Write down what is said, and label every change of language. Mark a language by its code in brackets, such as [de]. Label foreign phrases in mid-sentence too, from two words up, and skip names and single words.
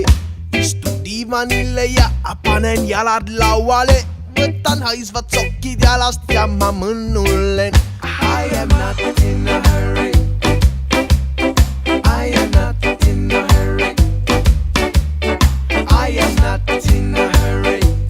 [et] Istun diivanille ja panen jalad lauale. Võtan haisvad sokid jalast ja ma mõnnulen. [en] I am not in a hurry. I am not in a hurry. I am not in a hurry.